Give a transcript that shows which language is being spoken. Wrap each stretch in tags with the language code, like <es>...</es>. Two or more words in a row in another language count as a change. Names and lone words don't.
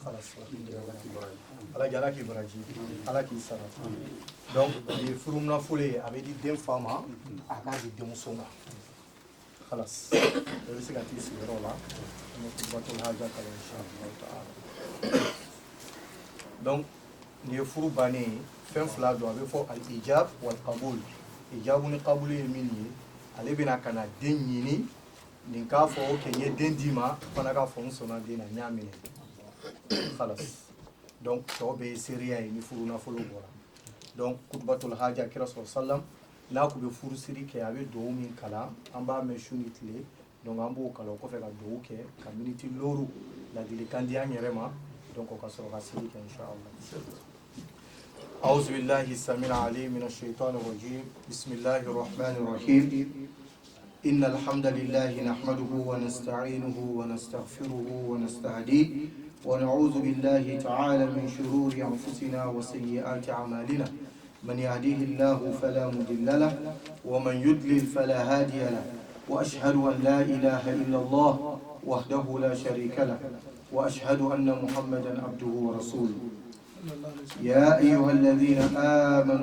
<bm>ala jala k'i baraji ala k'i sara donc ye furu nafolo ye a bɛ di den fa ma a k'a di denmuso ma halas bɛɛ bɛ se ka t'i sigiyɔrɔ la an bɛ</bm> <ar>خطبة الحاجة</ar> <bm>kalan</bm> <ar>إن شاء الله تعالى</ar> <bm>donc nin ye furu bannen ye fɛn fila don a bɛ fɔ</bm> <ar>الإيجاب والقبول</ar> <bm>ijabu ni qabulu ye min ye ale bɛna ka na den ɲini nin k'a fɔ ok n ye den d'i ma fana k'a fɔ n sɔnna den na n y'a minɛ halas donc tɔw bɛ ye seereya ye ni furu nafolo bɔra donc</bm> <ar>خطبة الحاجة</ar> <bm>kira sɔrɔ sallam n'a kun bɛ furusiri kɛ a bɛ dugawu min kalan an b'a mɛn su ni tile donc an b'o kalan o kɔfɛ ka dugawu kɛ ka miniti looru ladilikan di an yɛrɛ ma donc o ka sɔrɔ ka seli kɛ inshallah.</bm> <ar>أعوذ بالله السميع العليم من الشيطان الرجيم بسم الله الرحمن الرحيم إن الحمد لله نحمده ونستعينه ونستغفره ونستهديه ونعوذ بالله تعالى من شرور أنفسنا وسيئات أعمالنا من يهديه الله فلا مضل له ومن يضلل فلا هادي له وأشهد أن لا إله إلا الله وحده لا شريك له وأشهد أن محمدا عبده ورسوله يا أيها الذين آمنوا</ar>